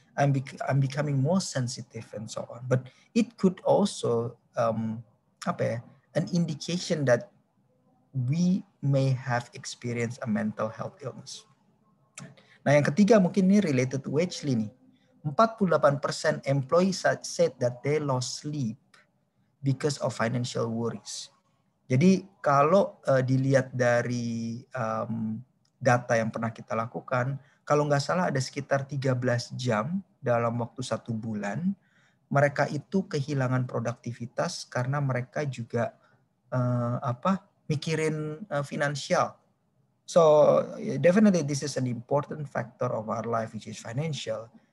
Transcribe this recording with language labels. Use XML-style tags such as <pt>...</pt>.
<en>I'm becoming more sensitive and so on. But it could also an indication that we may have experienced a mental health illness.</en> <id>Nah, yang ketiga mungkin ini</id> <en>related to Wedgley nih. 48% employees said that they lost sleep because of financial worries.</en> <id>Jadi kalau dilihat dari data yang pernah kita lakukan, kalau nggak salah ada sekitar 13 jam dalam waktu 1 bulan, mereka itu kehilangan produktivitas karena mereka juga mikirin finansial.</id> <en>So definitely this is an important factor of our life, which is financial.</en>